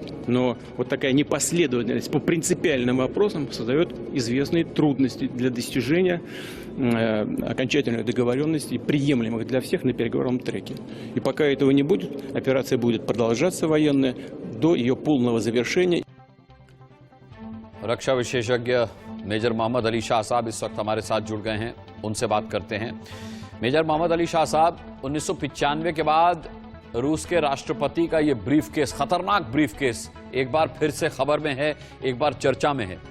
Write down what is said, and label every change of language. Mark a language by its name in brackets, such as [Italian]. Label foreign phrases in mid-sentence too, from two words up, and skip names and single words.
[Russian] Но вот такая непоследовательность по принципиальным вопросам создает известные трудности для достижения окончательной договоренности, приемлемых для всех на переговорном треке. И пока этого не будет, операция будет продолжаться военная до ее полного завершения. [Hindi] रक्षा विशेषज्ञ मेजर मोहम्मद अली शाह साहब इस वक्त हमारे साथ जुड़ गए हैं, उनसे बात करते हैं। मेजर मोहम्मद अली शाह साहब, 1995 के बाद रूस के राष्ट्रपति का ये ब्रीफकेस, खतरनाक ब्रीफकेस, एक बार फिर से खबर में है, एक बार चर्चा में है।